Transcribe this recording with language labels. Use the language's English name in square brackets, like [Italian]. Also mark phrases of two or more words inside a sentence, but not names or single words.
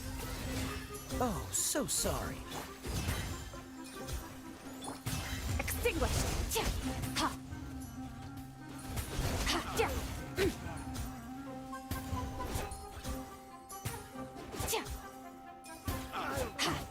[English] Oh, so sorry. Extinguished! Tja! Ha! Ha! Tja! Tja! Ha!